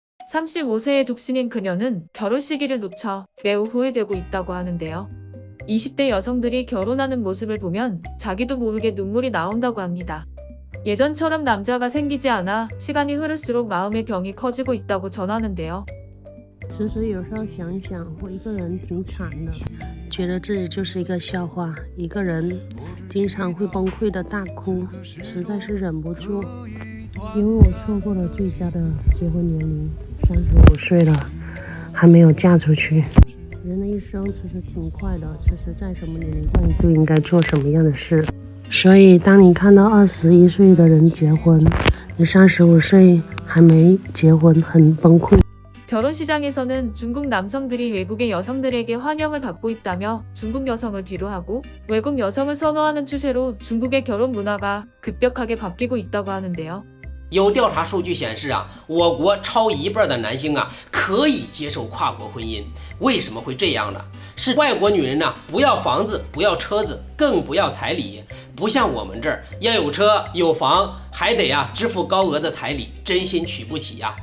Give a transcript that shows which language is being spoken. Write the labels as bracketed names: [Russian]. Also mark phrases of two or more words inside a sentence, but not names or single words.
[Korean] 35세의 독신인 그녀는 결혼 시기를 놓쳐 매우 후회되고 있다고 하는데요. 20대 여성들이 결혼하는 모습을 보면 자기도 모르게 눈물이 나온다고 합니다. 예전처럼 남자가 생기지 않아 시간이 흐를수록 마음의 병이 커지고 있다고 전하는데요. [Chinese] 其实有时候想想，我一个人挺惨的，觉得自己就是一个笑话，一个人经常会崩溃的大哭，实在是忍不住。因为我错过了最佳的结婚年龄，35岁了，还没有嫁出去。人的一生其实挺快的，其实在什么年龄段就应该做什么样的事。所以当你看到21岁的人结婚，你35岁还没结婚，很崩溃。 [Korean] 결혼 시장에서는 중국 남성들이 외국의 여성들에게 환영을 받고 있다며 중국 여성을 뒤로하고 외국 여성을 선호하는 추세로 중국의 결혼 문화가 급격하게 바뀌고 있다고 하는데요. [Chinese] 有调查数据显示啊，我国超一半的男性啊可以接受跨国婚姻。为什么会这样呢？是外国女人呢不要房子，不要车子，更不要彩礼，不像我们这儿要有车有房，还得支付高额的彩礼，真心娶不起呀。